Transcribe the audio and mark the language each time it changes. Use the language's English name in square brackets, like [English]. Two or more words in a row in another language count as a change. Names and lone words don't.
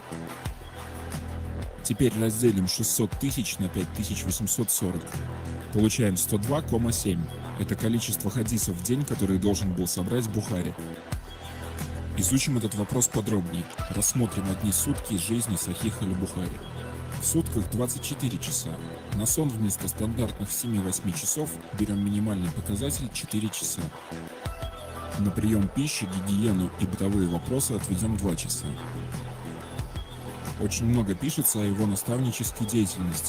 [Russian] Теперь разделим 600 тысяч на 5840. Получаем 102,7. Это количество хадисов в день, которые должен был собрать Бухари. Изучим этот вопрос подробнее. Рассмотрим одни сутки из жизни Сахиха аль-Бухари. В сутках 24 часа. На сон вместо стандартных 7-8 часов берем минимальный показатель 4 часа. На прием пищи, гигиену и бытовые вопросы отведем 2 часа. Очень много пишется о его наставнической деятельности.